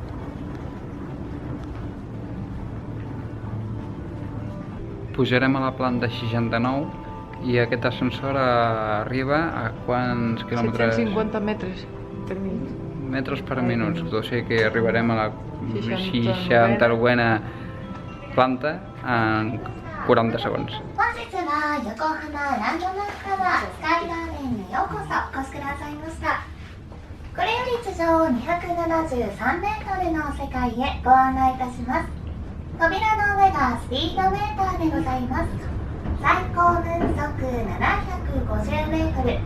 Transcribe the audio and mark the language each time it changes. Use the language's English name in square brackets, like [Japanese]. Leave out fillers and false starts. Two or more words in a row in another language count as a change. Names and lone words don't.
[Catalan] Pujarem a la planta 69 i aquest ascensor arriba a quants quilòmetres? 750 metres per minut. Metres per minut, o sigui que arribarem a la 69a planta en 40 segons. [Japanese] 本日は横浜ランドマークタワースカイガーデンにようこそお越しくださいました。これより地上273メートルの世界へご案内いたします。扉の上がスピードメーターでございます。最高分速750メートル。